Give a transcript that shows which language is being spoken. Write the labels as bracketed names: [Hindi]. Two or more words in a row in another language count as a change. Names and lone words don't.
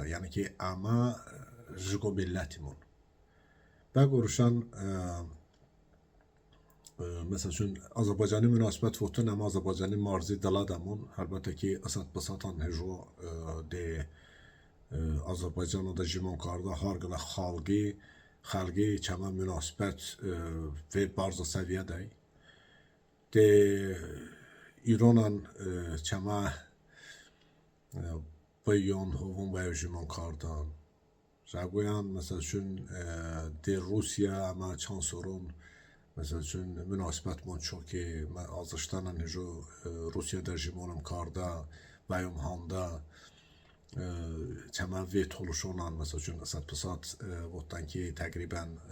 [Azerbaijani] Yəni ki [Talysh] ama jigo milletimun. Bə quruşan [Azerbaijani] məsəl üçün [Talysh] Azərbaycanı münasibət votun amma Azərbaycanı marzi daladamon. Əlbəttə ki asat basatan hejo de Azərbaycanada jimonkarda harqıla xalqi çəmə münasibət və barza səviyyədəy. De İranan çəmə bayon hovun və jimonkardan. Zəqoyan [Azerbaijani] məsəl üçün [Talysh] de Rusiya amma çansorun [Azerbaijani] məsəl üçün [Talysh] münasibət mon çox ki Azərbaycanla hejo Rusiyada jimonum karda və handa çəmə və toluşonan [Azerbaijani] məsəl üçün [Talysh] əsat votdan ki təqribən